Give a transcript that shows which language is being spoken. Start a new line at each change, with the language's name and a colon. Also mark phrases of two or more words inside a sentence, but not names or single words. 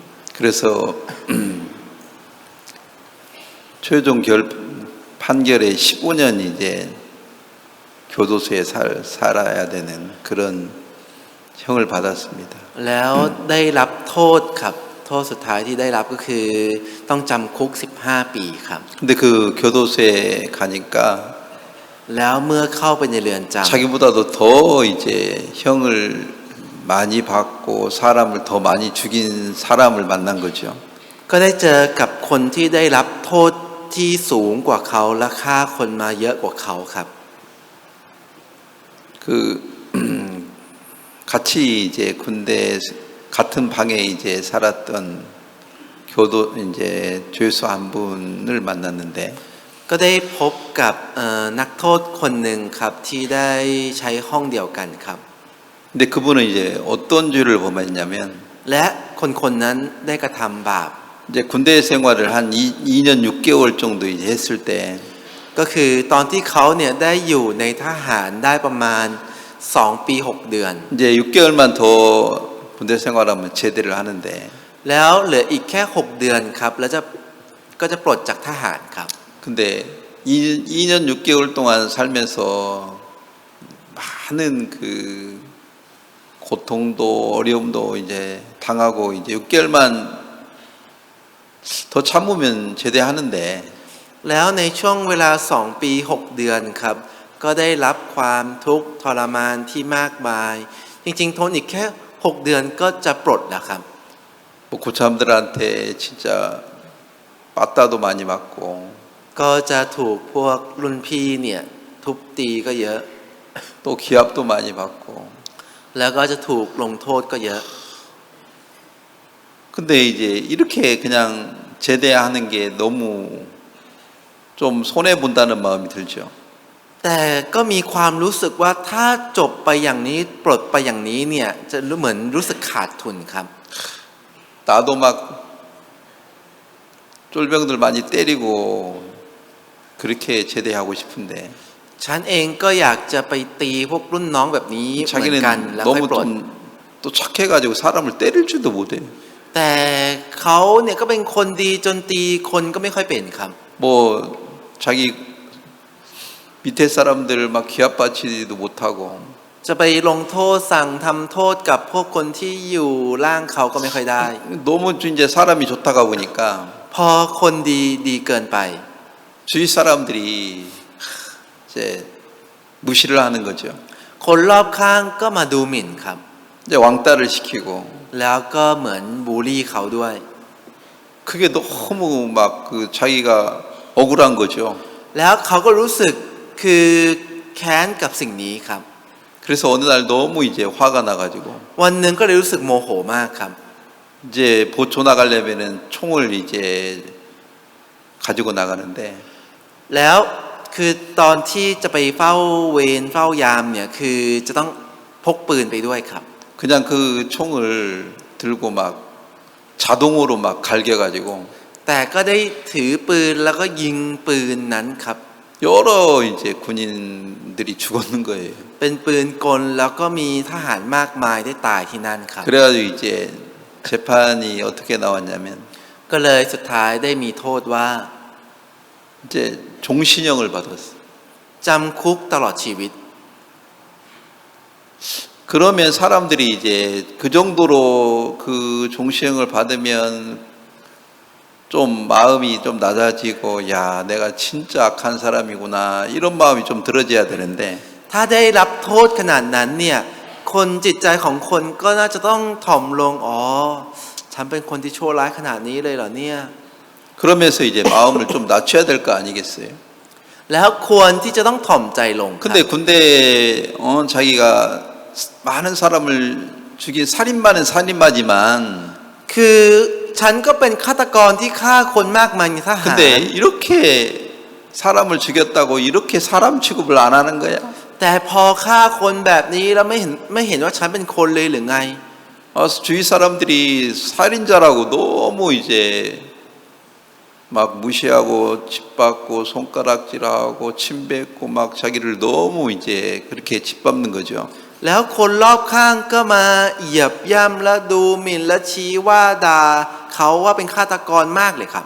Korean: 그래서 최종 판결에 15년 이제 교도소에 살아야 되는 그런 형을 받았습니다.
Thai: แล้วได้รับโทษครับโทษสุดท้ายที่ได้รับก็คือต้องจำคุก15ปีครับ
Korean: 근데 그 교도소에 가니까
Thai: แล้วเมื่อเข้าไปในเรือนจำ
Korean: 자기보다도 더 이제 형을 많이 받고 사람을 더 많이 죽인 사람을 만난 거죠.
Thai: ก็ได้เจอกับคนที่ได้รับโทษที่สูงกว่าเขาและฆ่าคนมาเยอะกว่าเขาครับ
Korean: 그 같이 이제 군대 같은 방에 이제 살았던 교도 이제 죄수 한 분을 만났는데
Thai: ก็ได้พบกับนักโทษคนหนึ่งครับที่ได้ใช้ห้องเดียวกันครับ
Korean: 근데 그분은 이제 어떤 죄를 범했냐면
Thai: และคนนั้นได้กระทำบาป
Korean: 이제 군대 생활을 한 2년 6개월 정도 이제 했을 때
Thai: ก็คือตอนที่เขาเนี่ยได้อยู่ในทหารได้ประมาณ2 ปี 6 เดือน
Korean: 이제 6개월만 더 군대 생활하면 제대를 하는데
Thai: แล้วเหลืออีกแค่ 6 เดือนครับแล้วก็จะปลดจากทหารครับ
Korean: 근데 2년 6개월 동안 살면서 많은 그 고통도 어려움도 이제 당하고 이제 6개월만 더 참으면 제대하는데
Thai: แล้วในช่วงเวลา2 ปี 6 เดือนครับก็ได้รับความทุกข์ทรมานที่มากมายจริงๆทนอีกแค่ 6 เดือนก็จะปลดแล้วครับ
Korean: 뭐 고참들한테 진짜 빠따도 많이 맞고
Thai: ก็จะถูกพวกรุ่นพี่เนี่ยทุบตีก็เยอะ
Korean: 또 기합도 많이 받고
Thai: แล้วก็จะถูกลงโทษก็เยอะ
Korean: 근데 이제 이렇게 그냥 제대하는 게 너무 좀 손해 본다는 마음이 들죠.
Thai: แต่ก็มีความรู้สึกว่าถ้าจบไปอย่างนี้ปลดไปอย่างนี้เนี่ยจะเหมือนรู้สึกขาดทุนครับ
Korean: 나도 막 쫄병들 많이 때리고 그렇게 제대하고 싶은데
Thai: ฉันเองก็อยากจะไปตีพวกรุ่นน้องแบบนี้เหมือนกัน
Korean: 자기는
Thai: แล้วค่อย
Korean: 너무
Thai: ปลด
Korean: 또 착해가지고 사람을 때릴 줄도 못해.
Thai: แต่เขาเนี่ยก็เป็นคนดีจนตีคนก็ไม่ค่อยเป็นครับ
Korean: 뭐 자기 밑에 사람들 막 기합받치지도 못하고
Thai: จะไปลงโทษสั่งทำโทษกับพวกคนที่อยู่ล่างเขาก็ไม่ค่อยได้
Korean: 너무 이제 사람이 좋다가 보니까
Thai: พอคนดีเกินไป
Korean: 주위 사람들이 이제 무시를 하는 거죠.
Thai: คนรอบข้างก็มาดูหมิ่นครับ
Korean: 이제 왕따를 시키고
Thai: แล้วก็เหมือนบูลลี่เขาด้วย
Korean: 그게 너무 막 그 자기가 억울한 거죠.
Thai: แล้วเขาก็รู้สึกคือแค้นกับสิ่งนี้ครับ
Korean: 그래서 어느 날 너무 이제 화가 나가지고
Thai: วันหนึ่งก็เลยรู้สึกโมโหมากครับ
Korean: 이제 보초 나가려면은 총을 이제 가지고 나가는데
Thai: แล้วคือตอนที่จะไปเฝ้าเวรเฝ้ายามเนี่ยคือจะต้องพกปืนไปด้วยครับ
Korean: 그냥 그 총을 들고 막 자동으로 막 갈겨가지고
Thai: แต่ก็ได้ถือปืนแล้วก็ยิงปืนนั้นครับ
Korean: 여러 이제 군인들이 죽었는 거예요.
Thai: เป็นปืนกลแล้วก็มีทหารมากมายได้ตายที่นั่นครับ
Korean: 그래가지고 이제 재판이 어떻게 나왔냐면
Thai: ก็เลยสุดท้ายได้มีโทษว่า
Korean: 이제 종신형을 받았어.
Thai: จำคุกตลอดชีวิต
Korean: 그러면 사람들이 이제 그 정도로 그 종신형을 받으면 좀 마음이 좀 낮아지고 야 내가 진짜 악한 사람이구나 이런 마음이 좀 들어져야 되는데
Thai: ถ้าได้รับโทษขนาดนั้นเนี่ยคนจิตใจของคนก็น่าจะต้องถ่อมลงอ๋อฉันเป็นคนที่ชั่วร้ายขนาดนี้เลยเหรอเนี่ย
Korean: 그러면서 이제 마음을 좀 낮춰야 될 거 아니겠어요?
Thai: แล้วควรที่จะต้องถ่อมใจลงครับ
Korean: 근데 군대 자기가 많은 사람을 죽인 살인마는 살인마지만
Thai: คือฉันก็เป็นฆาตกรที่ฆ่าคนมากมายในทหาร
Korean: 근데 이렇게 사람을 죽였다고 이렇게 사람 취급을 안 하는 거야?
Thai: แต่พอฆ่าคนแบบนี้แล้วไม่เห็นว่าฉันเป็นคนเลยหรือไง
Korean: 주위 사람들이 살인자라고 너무 이제 막 무시하고 짓밟고 손가락질하고 침뱉고 막 자기를 너무 이제 그렇게 짓밟는 거죠.
Thai: แล้วคนรอบข้างก็มาเหยียบย่ำและดูหมิ่นและชี้ว่าด่าเขาว่าเป็นฆาตกรมากเลยครับ